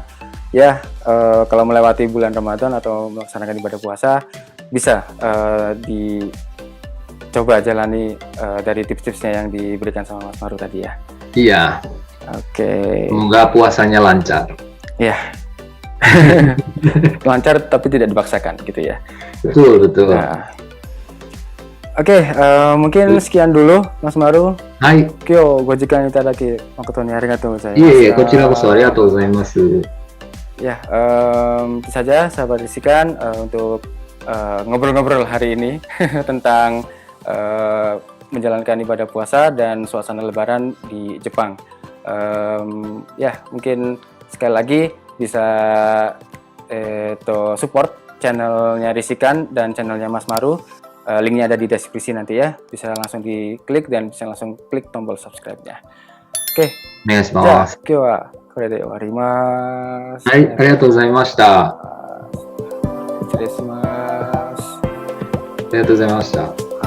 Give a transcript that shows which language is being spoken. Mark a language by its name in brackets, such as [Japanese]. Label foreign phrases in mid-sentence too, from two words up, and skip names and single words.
[Indonesian] Ya, kalau melewati bulan Ramadan atau melaksanakan ibadah puasa bisa dicoba jalani dari tips-tipsnya yang diberikan sama Mas Maru tadi ya. Iya. Oke. Semoga puasanya lancar. Ya. Lancar tapi tidak dipaksakan gitu ya. Betul. Nah. Oke, mungkin sekian dulu Mas Maru. Hai. [Japanese] 今日、ご時間いただき誠にありがとうございます. Iya, こちらこそありがとうございます. [Indonesian] Ya, itu saja sahabat Risikan untuk ngobrol-ngobrol hari ini tentang menjalankan ibadah puasa dan suasana Lebaran di Jepang. Ya, mungkin sekali lagi bisa support channelnya Risikan dan channelnya Mas Maru. Linknya ada di deskripsi nanti ya. Bisa langsung diklik dan bisa langsung klik tombol subscribe-nya. Oke. [Japanese] お願いしじゃあます。今日はこれで終わります。はい、ありがとうございました。あ失礼します。りがとうございました。